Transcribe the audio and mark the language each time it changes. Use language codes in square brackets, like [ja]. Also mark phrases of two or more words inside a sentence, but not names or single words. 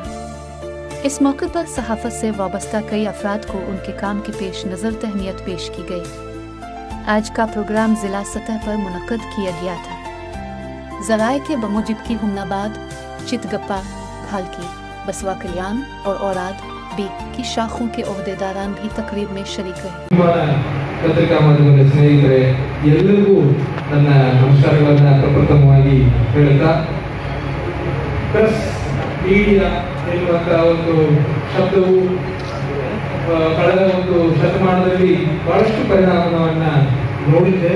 [ur] اس موقع پر صحافت سے وابستہ کئی افراد کو ان کے کام کے پیش نظر تہنیت پیش کی گئی. آج کا پروگرام ضلع سطح پر منعقد کیا گیا تھا۔ ذرائع کے بموجب کی ہمناباد، چتگپا، بھالکی، بسوا کلیان اور اوراد بی کی شاخوں کے عہدیداران بھی تقریب میں شریک رہے. [kn] ಪತ್ರಿಕಾ ಮಾಧ್ಯಮದ ಸ್ನೇಹಿತರೆ ಎಲ್ಲರಿಗೂ ನನ್ನ ನಮಸ್ಕಾರಗಳನ್ನು ಪ್ರಪ್ರಥಮವಾಗಿ ಹೇಳುತ್ತಾ, [en] press media [kn] ಎನ್ನುವಂತಹ ಒಂದು ಶಬ್ದವು ಕಳೆದ ಒಂದು ಶತಮಾನದಲ್ಲಿ ಬಹಳಷ್ಟು ಪರಿಣಾಮವನ್ನು ನೋಡಿದೆ.